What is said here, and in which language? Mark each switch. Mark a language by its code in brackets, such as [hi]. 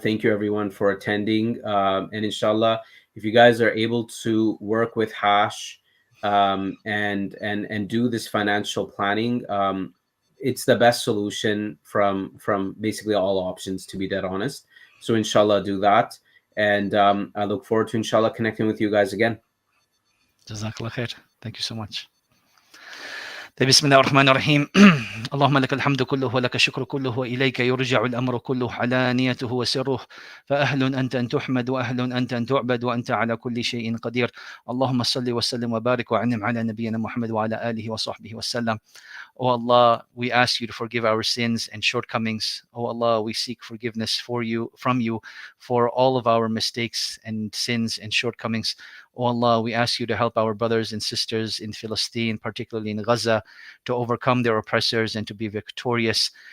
[en] Thank you everyone for attending. And inshallah, if you guys are able to work with Hash and do this financial planning, it's the best solution from basically all options, to be dead honest. So inshallah, do that. And I look forward to inshallah connecting with you guys again. Jazakallah khair. Thank you so much. [ar] بسم الله الرحمن الرحيم اللهم لك الحمد كله ولك الشكر كله وإليك يرجع الأمر كله علانيته وسره فأهل أنت أن تحمد وأهل أنت أن تعبد وأنت على كل شيء قدير اللهم صل وسلم وبارك وأنعم على نبينا محمد وعلى آله وصحبه وسلم. [en] Oh Allah, we ask you to forgive our sins and shortcomings. Oh Allah, we seek forgiveness from you for all of our mistakes and sins and shortcomings. Oh Allah, we ask you to help our brothers and sisters in Palestine, particularly in Gaza, to overcome their oppressors and to be victorious.